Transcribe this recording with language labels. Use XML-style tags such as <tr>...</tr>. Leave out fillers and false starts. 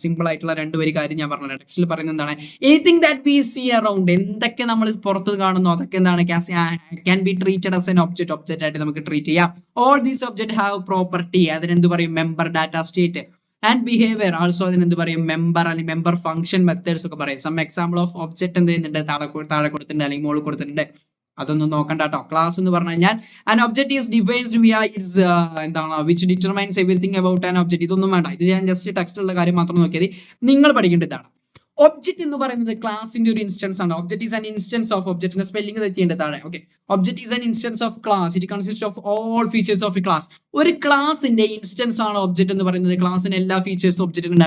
<ml>Simple ആയിട്ടുള്ള 2 വരി കാര്യം ഞാൻ പറഞ്ഞത്. ടെക്സ്റ്റിൽ പറയുന്നത് എന്താണ്?</ml> <en>anything that we see around,</en> <ml>എന്തൊക്കെ നമ്മൾ പുറത്ത് കാണുന്നു അതൊക്കെ എന്താണ്,</ml> <en>Can be treated as an object.</en> <ml>Object ആയിട്ട് നമുക്ക് ട്രീറ്റ് ചെയ്യാം.</ml> <en>All these object have property, അതിനെന്ത് പറയും, member, data state and behaviour.</en> <ml>Also അതിനെന്ത് പറയും, മെമ്പർ അല്ലെങ്കിൽ മെമ്പർ ഫംഗ്ഷൻ, മെത്തേഡ്സ് ഒക്കെ പറയും. സം എക്സാമ്പിൾ ഓഫ് ഒബ്ജക്റ്റ് എന്ത് ചെയ്യുന്നുണ്ട്, താഴെ കൊടുത്തിട്ടുണ്ട് അല്ലെങ്കിൽ മുകളിൽ കൊടുത്തിട്ടുണ്ട്. അതൊന്നും നോക്കണ്ട കേട്ടോ. ക്ലാസ് എന്ന് പറഞ്ഞു കഴിഞ്ഞാൽ</ml> <en>an object is defined via its എന്താണ് which determines everything about an object.</en> <ml>ഇതൊന്നും വേണ്ട, ഇത് ഞാൻ ജസ്റ്റ് ടെക്സ്റ്റിലുള്ള കാര്യം മാത്രം നോക്കിയത്. നിങ്ങൾ പഠിക്കേണ്ടത് ഇതാണ്. ഒബ്ജക്റ്റ് എന്ന് പറയുന്നത് ക്ലാസിന്റെ ഒരു ഇൻസ്റ്റൻസ് ആണ്.</ml> <en>object is an instance of</en> <ml>ഒബ്ജക്റ്റിന്റെ സ്പെല്ലിംഗ് തെറ്റിയേണ്ടത് താഴെ.</ml> <en>Okay, object is an instance of class. It consist of all features of a class.</en> <ml>ഒരു ക്ലാസിന്റെ ഇൻസ്റ്റൻസ് ആണ് ഒബ്ജക്റ്റ് എന്ന് പറയുന്നത്. ക്ലാസിന് എല്ലാ ഫീച്ചേഴ്സും ഒബ്ജക്റ്റ് ഉണ്ട്.</ml>